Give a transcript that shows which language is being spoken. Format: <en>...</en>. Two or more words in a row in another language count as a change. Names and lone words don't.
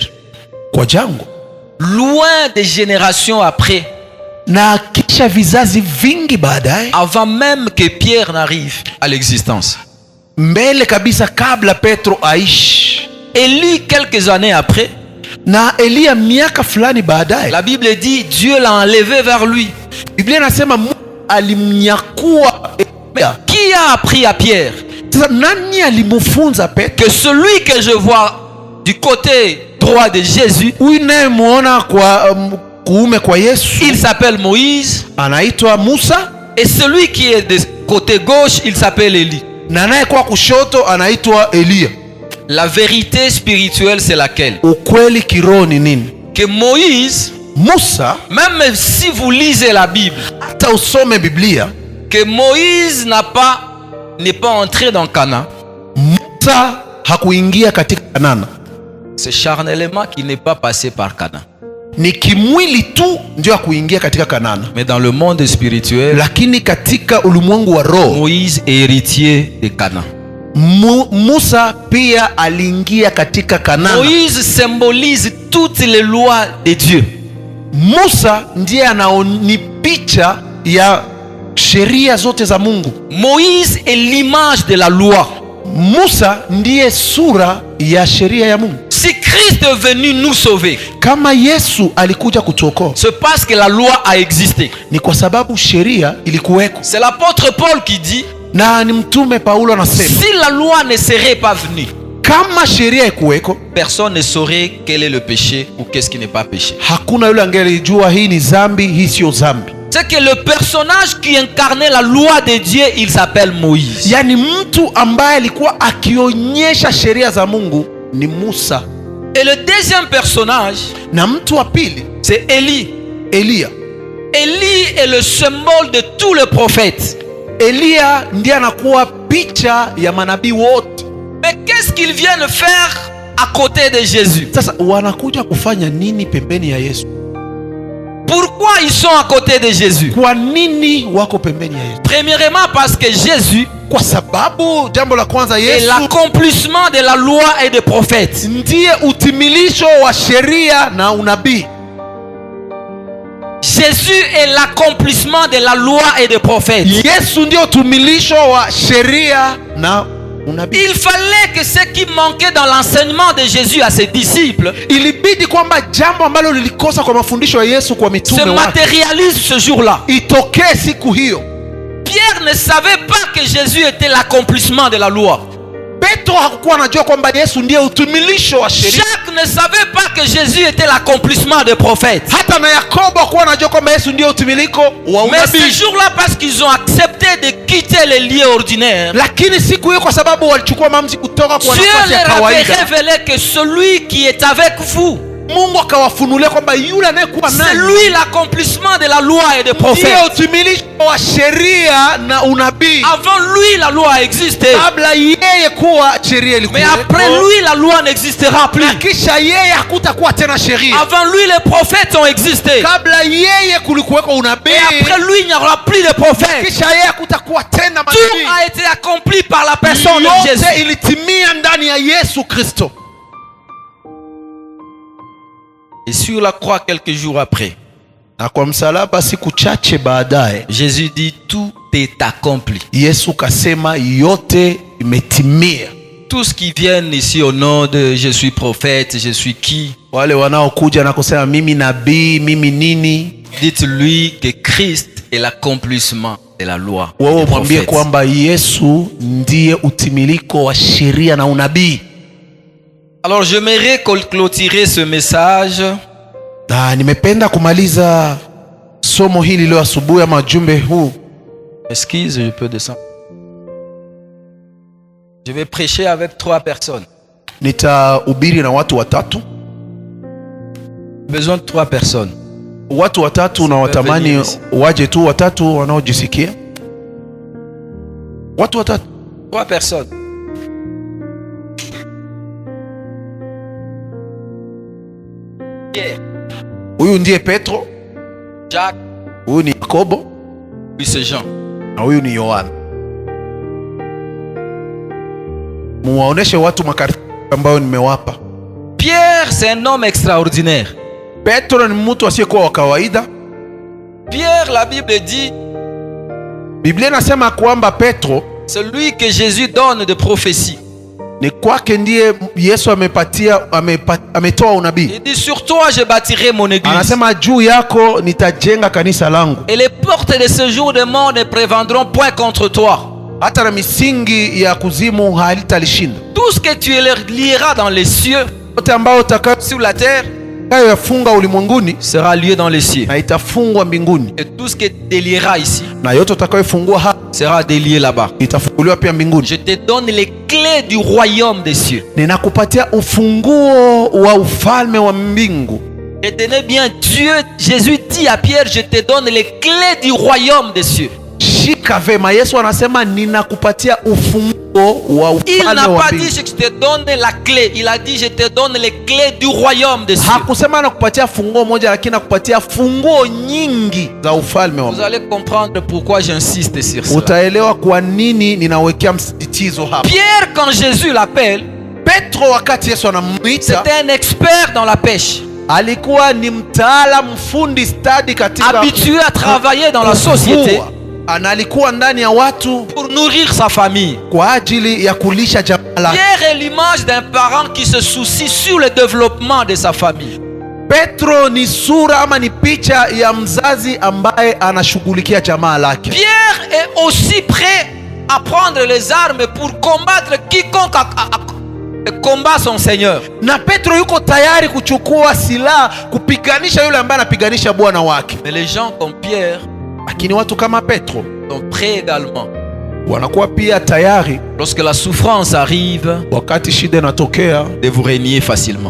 <sw>kwa jangwa,</sw> <fr>loin des générations après,</fr> <sw>na kisha vizazi vingi baadaye,</sw> <fr>avant même que Pierre n'arrive à l'existence.</fr> <sw>mbele kabisa kabla Petro aishi,</sw> <fr>Élie, quelques années après,</fr> <sw>na Eliya miaka fulani baadaye.</sw> <fr>la Bible dit Dieu l'a enlevé vers lui.</fr> <sw>Biblia inasema Mungu alimnyakua Eliya.</sw> <fr>Qui a appris à Pierre</fr> <sw>Sasa nani alimfunza Petro?</sw> <fr>que celui que je vois du côté droit de Jésus,</fr> <sw>Huyu naye muona kwa kuume kwa Yesu</sw> <fr>il s'appelle Moïse,</fr> <sw>anaitwa Musa,</sw> <fr>et celui qui est de côté gauche, il s'appelle Élie.</fr> <sw>na naye kwa kushoto anaitwa Eliya.</sw> <fr>La vérité spirituelle, c'est laquelle?</fr> <sw>Ukweli kiroho ni nini?</sw> <fr>Que Moïse,</fr> <sw>Musa,</sw> <fr>même si vous lisez la Bible,</fr> <sw>hata usome Biblia,</sw> <fr>que Moïse n'est pas entré dans Canaan,</fr> <sw>Musa hakuingia katika Kanana.</sw> <fr>c'est charnellement qu'il n'est pas passé par Canaan.</fr> <sw>Ni kimwili tu ndio hakuingia katika Kanana,</sw> <fr>Mais dans le monde spirituel,</fr> <sw>lakini katika ulimwengu wa roho</sw> <fr>Moïse est héritier de Canaan.</fr> <sw>Musa pia aliingia katika Kanana.</sw> <fr>Moïse symbolise toutes les lois de Dieu.</fr> <sw>Musa ndiye ni picha ya sheria zote za Mungu.</sw> <fr>Moïse est l'image de la loi.</fr> <sw>Musa ndiye sura ya sheria ya Mungu.</sw> <fr>Si Christ est venu nous sauver,</fr> <sw>Kama Yesu alikuja kutuokoa,</sw> <fr>c'est parce que la loi a existé.</fr> <sw>ni kwa sababu sheria ilikuweko,</sw> <fr>C'est l'apôtre Paul qui dit,</fr> <sw>na ni mtume Paulo anasema</sw> <fr>si la loi ne serait pas venue,</fr> <sw>kama sheria ikuweko,</sw> <fr>personne ne saurait quel est le péché ou qu'est-ce qui n'est pas péché.</fr> <sw>hakuna yule angelijua hii ni dhambi, hii sio dhambi.</sw> <fr>C'est que le personnage qui incarnait la loi de Dieu, il s'appelle Moïse.</fr> <sw>Yaani mtu ambaye alikuwa akionyesha sheria za Mungu ni Musa,</sw> <fr>Et le deuxième personnage,</fr> <sw>na mtu wa pili</sw> <fr>c'est Élie.</fr> <sw>Eliya.</sw> <fr>Élie est le symbole de tous les prophètes.</fr> <sw>Eliya ndiye anakuwa picha ya manabii wote.</sw> <fr>Mais qu'est-ce qu'ils viennent faire à côté de Jésus?</fr> <sw>Sasa wanakuja kufanya nini pembeni ya Yesu?</sw> <fr>Pourquoi ils sont à côté de Jésus?</fr> <sw>Kwa nini wako pembeni ya Yesu?</sw> <fr>Premièrement, parce que Jésus</fr> <sw>Kwa sababu jambo la kwanza,</sw> <fr>est</fr> <sw>Yesu</sw> <fr>l'accomplissement de la loi et des prophètes.</fr> <sw>ndiye utimilisho wa sheria na unabii.</sw> <fr>Jésus est l'accomplissement de la loi et des prophètes.</fr> <sw>Yesu ndiye utimilisho wa sheria na unabii.</sw> <fr>Il fallait que ce qui manquait dans l'enseignement de Jésus à ses disciples</fr> <sw>Ilibidi kwamba jambo ambalo lilikosa kwa mafundisho ya Yesu kwa</sw> <fr>se</fr> <sw>mitume wake</sw> <fr>matérialise ce jour-là.</fr> <sw>itokee siku hiyo.</sw> <fr>Pierre ne savait pas que Jésus était l'accomplissement de la loi.</fr> <sw>Petro hakukuwa anajua kwamba Yesu ndiye utimilisho wa sheria.</sw> <fr>Jacques ne savait pas que Jésus était l'accomplissement des prophètes.</fr> <sw>Hata na Yakobo hakuwa anajua kwamba Yesu ndiye utimiliko wa</sw> <fr>Mais ce</fr> <sw>unabii.</sw> <fr>jour-là, parce qu'ils ont accepté de quitter les lieux ordinaires,</fr> <sw>Lakini siku hiyo kwa sababu walichukua maamuzi kutoka kwa</sw> <fr>Dieu</fr> <sw>nafasi ya</sw> <fr>leur avait</fr> <sw>kawaida,</sw> <fr>révélé que celui qui est avec vous,</fr> <sw>Mungu akawafunulia kwamba yule anayekuwa</sw> <fr>c'est</fr> <sw>nani</sw> <fr>lui l'accomplissement de la loi et des</fr> <sw>ndiye</sw> <fr>prophètes.</fr> <sw>utimilisho wa sheria na unabii.</sw> <fr>Avant lui, la loi existait.</fr> <sw>Kabla yeye kuwa sheria</sw> <fr>Mais après</fr> <sw>ilikuwa,</sw> <fr>lui, la loi n'existera plus.</fr> <sw>na kisha yeye hakutakuwa tena sheria.</sw> <fr>Avant lui, les prophètes ont existé.</fr> <sw>Kabla yeye kulikuweko unabii,</sw> <fr>Et après lui, il n'y aura plus de prophètes.</fr> <sw>kisha yeye hakutakuwa tena</sw> <fr>Tout</fr> <sw>manabii.</sw> <fr>a été accompli par la personne de</fr> <sw>Yote</sw> <fr>Jésus.</fr> <sw>ilitimia ndani ya Yesu Kristo.</sw> <fr>Et sur la croix, quelques jours après,</fr> <sw>Na kwa msalaba siku chache baadaye,</sw> <fr>Jésus dit tout est accompli.</fr> <sw>Yesu kasema yote imetimia.</sw> <fr>tous qui viennent ici au nom de je suis prophète, je suis qui,</fr> <sw>wale wanaokuja na kusema mimi nabii, mimi nini,</sw> <fr>dites-lui que Christ est l'accomplissement de la loi.</fr> <sw>Wewe mwambie kwamba Yesu ndiye utimiliko wa sheria na unabii.</sw> <fr>Alors j'aimerais clôturer ce message.</fr> <sw>Nimependa kumaliza somo hili leo asubuhi ama jumbe huu.</sw> <fr>Excuse, je peux descendre. Je vais prêcher avec 3 personnes.</fr> <sw>Nitahubiri na watu watatu.</sw> <fr>Besoin de 3 personnes.</fr> <sw>Watu watatu na watamani waje tu watatu wanaojisikia. Watu watatu.</sw> <fr>3 personnes. Pierre.</fr> <sw>Huyu ndiye Petro.</sw> <fr>Jacques.</fr> <sw>Huyu ni Yakobo.</sw> <fr>Puis c'est Jean.</fr> <sw>Na huyu ni Yohana. Muwaoneshe watu makarita ambayo nimewapa.</sw> <fr>Pierre, c'est un homme extraordinaire.</fr> <sw>Petro ni mtu asiyekuwa wa kawaida.</sw> <fr>Pierre, la Bible dit,</fr> <sw>Biblia inasema kwamba Petro,</sw> <fr>celui que Jésus donne de prophétie,</fr> <sw>ni kwake ndiye Yesu ametoa unabii.</sw> <fr>Il dit, sur toi je bâtirai mon église.</fr> <sw>Anasema juu yako nitajenga kanisa langu.</sw> <fr>Et les portes de ce jour de mort ne prévendront point contre toi.</fr> <sw>Hata na misingi ya kuzimu halitalishinda.</sw> <fr>Tout ce que tu lieras dans les cieux,</fr> <sw>yote ambayo utakayo</sw> <fr>sur la terre,</fr> <sw>yafunga ulimwenguni</sw> <fr>sera lié dans les cieux.</fr> <sw>Na itafungwa mbinguni.</sw> <fr>Et tout ce que tu délieras ici,</fr> <sw>na yote utakayofungua hapa</sw> <fr>sera délié là-bas.</fr> <sw>Itafunguliwa pia mbinguni.</sw> <fr>Je te donne les clés du royaume des cieux.</fr> <sw>Ninakupatia ufunguo wa ufalme wa mbingu.</sw> <fr>Retenez bien, Dieu, Jésus dit à Pierre, je te donne les clés du royaume des cieux.</fr> <sw>Shika vema, Yesu anasema ninakupatia ufunguo wa ufalme wa mbingu.</sw> <fr>Il n'a pas dit je te donne la clé, il a dit je te donne les clés du royaume des cieux.</fr> <sw>Hakusema nakupatia funguo moja, lakini nakupatia funguo nyingi za ufalme wa Mungu.</sw> <fr>Vous allez comprendre pourquoi j'insiste sur ça.</fr> <sw>Utaelewa kwa nini ninawekea msisitizo hapa.</sw> <fr>Pierre, quand Jésus l'appelle,</fr> <sw>Petro wakati Yesu anamuita,</sw> <fr>c'était un expert dans la pêche.</fr> <sw>Alikuwa ni mtaalamu fundi stadi katika,</sw> <fr>habitué à travailler dans la société.</fr> <sw>Analikuwa ndani ya watu</sw> <fr>pour nourrir sa famille.</fr> <sw>Kwa ajili ya kulisha jamaa lake.</sw> <fr>Pierre est l'image d'un parent qui se soucie sur le développement de sa famille.</fr> <sw>Petro ni sura ama ni picha ya mzazi ambaye anashughulikia jamaa lake.</sw> <fr>Pierre est aussi prêt à prendre les armes pour combattre quiconque combat son Seigneur.</fr> <sw>Na Petro yuko tayari kuchukua silaha kupiganisha yule ambaye anapiganisha bwana wake.</sw> <fr>Mais les gens comme Pierre,</fr> <sw>lakini watu kama Petro</sw> <fr>sont prêts également,</fr> <sw>wanakuwa pia tayari,</sw> <fr>lorsque la souffrance arrive,</fr> <sw>wakati shida inatokea,</sw> <fr>de vous renier facilement,</fr>